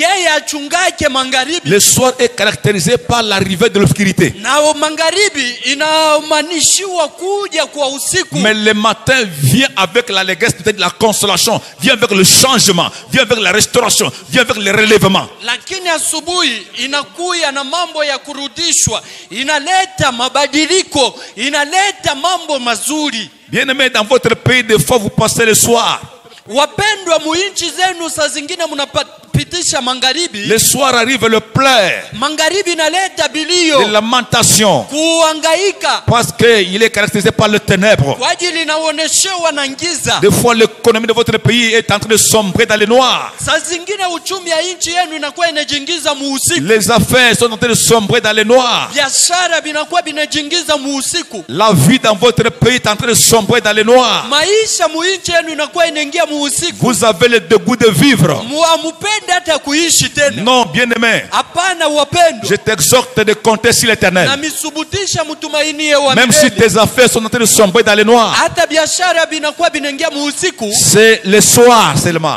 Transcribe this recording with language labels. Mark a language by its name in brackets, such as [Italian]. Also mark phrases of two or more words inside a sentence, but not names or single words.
[French] Le soir est caractérisé par l'arrivée de l'obscurité. Mais le matin vient avec l'allégresse, peut-être la consolation, vient avec le changement, vient avec la restauration, vient avec le relèvement. [Swahili] Lakini asubuhi inakuya na mambo ya kurudishwa, inaleta mabadiliko, inaleta mambo mazuri. [French] Bien-aimés, dans votre pays, des fois vous passez le soir. [Swahili] Wapendwa, muinchi zenu saa zingine mnapitisha magharibi. [French] Le soir arrive le pleurs. [Swahili] Magharibi inaleta bilio, [French] de lamentation. [Swahili] Kuhangaika. [French] Parce qu'il est caractérisé par le ténèbre. [Swahili] Kwa ajili inaoneshewa na giza. [French] Des fois l'économie de votre pays est en train de sombrer dans le noir. [Swahili] Saa zingine uchumi ya nchi yenu inakuwa inajiingiza muusiku. [French] Les affaires sont en train de sombrer dans le noir. [Swahili] Biashara binakuwa binajiingiza muusiku. [French] La vie dans votre pays est en train de sombrer dans le noir. [Swahili] Maisha muinchi yenu inakuwa inaingia muusiku. [French] Vous avez le dégoût de vivre. Non, bien-aimé. Je t'exhorte de compter sur l'Éternel. Même si tes affaires sont en train de sombrer dans les noirs, c'est le soir seulement.